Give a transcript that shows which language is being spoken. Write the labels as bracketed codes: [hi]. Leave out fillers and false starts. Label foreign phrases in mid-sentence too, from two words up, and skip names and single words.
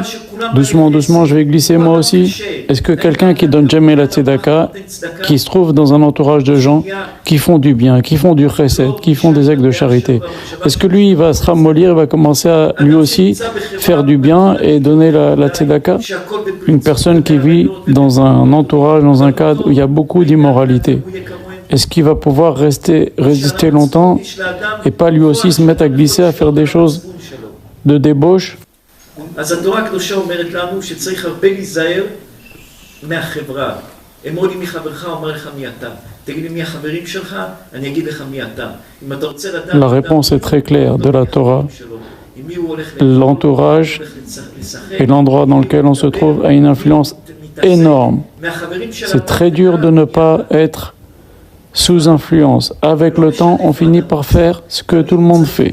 [fr] Doucement, doucement, je vais glisser moi aussi. Est-ce que quelqu'un qui donne jamais la tzedaka, qui se trouve dans un entourage de gens qui font du bien, qui font du chesed, qui font des actes de charité, est-ce que lui, il va se ramollir, il va commencer à lui aussi faire du bien et donner la tzedaka? Une personne qui vit dans un entourage, dans un cadre où il y a beaucoup d'immoralité, est-ce qu'il va pouvoir résister longtemps et pas lui aussi se mettre à glisser, à faire des choses de débauche? [he] אז התורה הקדושה אומרת לנו שצריך הרבה להיזהר מהחברה. אמור לי מי חברך, אומר לך מי אתה. תגיד לי מי החברים שלך, אני אגיד לך מי אתה. אם אתה רוצה לדעת... [fr] La réponse est très claire de la Torah. L'entourage et l'endroit dans lequel on se trouve a une influence énorme. C'est très dur de ne pas être sous influence. Avec le temps, on finit par faire ce que tout le monde fait.